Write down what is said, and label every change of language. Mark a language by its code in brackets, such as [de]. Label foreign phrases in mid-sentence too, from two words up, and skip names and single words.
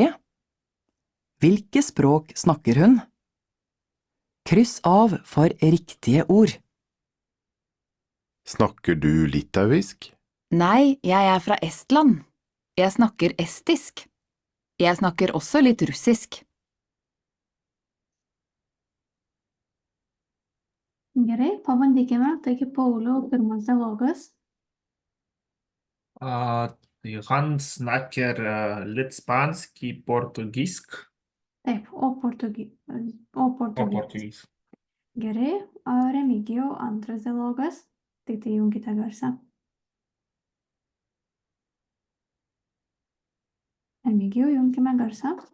[no] Hvilke språk snakker hun? Kryss av for riktige ord. Snakker du litauisk? Nei, jeg er fra Estland. Jeg snakker estisk. Jeg snakker også litt russisk. [lt] Gerai, pabandykime. Taigi, Pauliau, pirmas dialogas. [no] Tai han snakker litt spansk i portugisk. [lt] Taip, o portugietis. Portugis. Gerai, Remigijau, antras dialogas. Tik tai junkite garsą. Remigijau, junkime garsą.